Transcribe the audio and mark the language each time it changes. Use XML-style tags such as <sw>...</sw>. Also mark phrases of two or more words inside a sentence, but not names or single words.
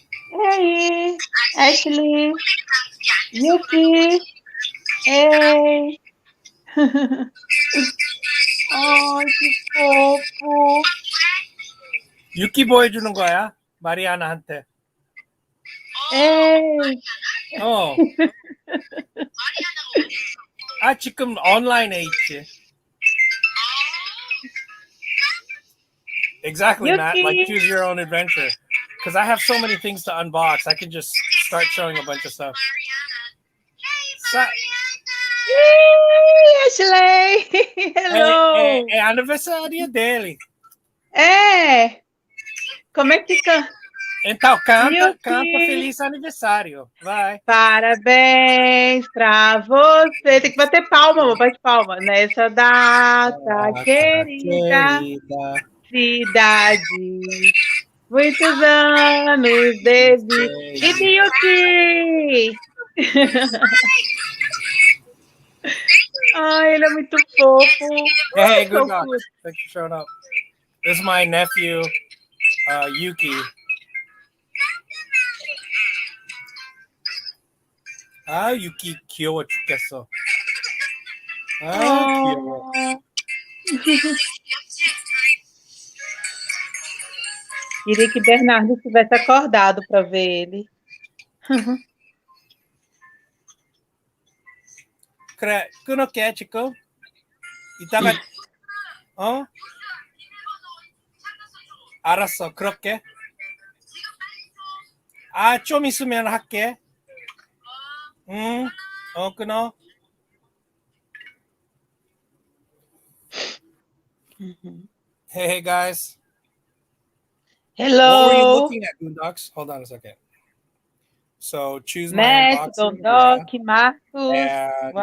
<en>Hey, Ashley, Yuki, hey.</en> <pt>Ai, que fofo.</pt> <ko>유키 보여주는 거야? 마리아나한테.</ko> <pt>Ei.</pt> <ko>어. 아, 지금 온라인에 있지.</ko> <en>Exactly, Matt. Like, Yuki. choose your own adventure. Because I have so many things to unbox. I can just start showing a bunch of stuff. Sa-</en> <pt>Ih, Ashley. Hello. é aniversário dele. É. Como é que canta? Então, canta Yuki. feliz aniversário. Vai. Parabéns pra você. Tem que bater palma, amor. Bate palma. Nessa data Data querida, querida. cidade. Muitos anos de vida. E Yuki! Ai, ele é muito fofo.</pt> <en>Hey, good So luck. cute. Thanks for showing up. This is my nephew, Yuki.</en> <ko>아, 유키 귀여워 죽겠어. 아, 귀여워.</ko> <en>Oh.</en> <pt>Queria que Bernardo tivesse acordado para ver ele.</pt> <ko>그래, 끊을게 지금. 이따가 어? 알았어. 그럴게. 아, 좀 있으면 할게. 응. 끊어.</ko> <en>Hey guys. What were you Hello, looking at, Boondocks? Hold on a second. So choose my Matt, unboxing. Yeah. Dondoc, Marcos. And</en>